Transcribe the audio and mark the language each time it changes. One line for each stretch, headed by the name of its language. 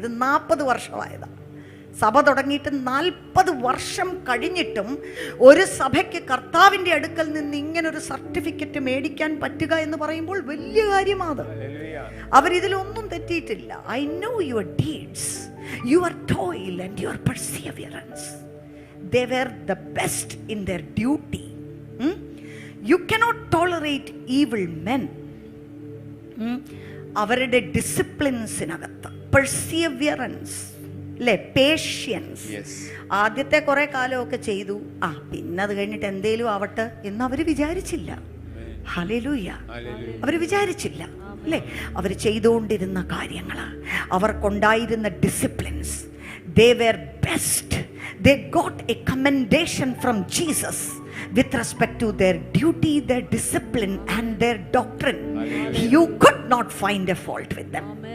Malayalam: ഇത് 40 വർഷമായതാണ്. സഭ തുടങ്ങിയിട്ട് 40 വർഷം കഴിഞ്ഞിട്ടും ഒരു സഭയ്ക്ക് കർത്താവിൻ്റെ അടുക്കൽ നിന്ന് ഇങ്ങനൊരു സർട്ടിഫിക്കറ്റ് മേടിക്കാൻ പറ്റുക എന്ന് പറയുമ്പോൾ വലിയ കാര്യമാണ്. അവരിതിലൊന്നും തെറ്റിയിട്ടില്ല.
English: I know your deeds, your toil and your perseverance. They were the best in their duty. You cannot tolerate evil men.
Malayalam: അവരുടെ ഡിസിപ്ലിൻസിനകത്ത് പെർസിയവറൻസ് അല്ലേ, പേഷ്യൻസ്. ആദ്യത്തെ കുറെ കാലമൊക്കെ ചെയ്തു, പിന്നെ അത് കഴിഞ്ഞിട്ട് എന്തേലും ആവട്ടെ എന്ന് അവർ വിചാരിച്ചില്ല. ഹല്ലേലൂയ. അവർ വിചാരിച്ചില്ല അല്ലേ? അവർ ചെയ്തുകൊണ്ടിരുന്ന കാര്യങ്ങൾ, അവർക്കുണ്ടായിരുന്ന disciplines,
English: they were best. They got a commendation from Jesus with respect to their duty, their discipline and their doctrine. You could not find a fault with them.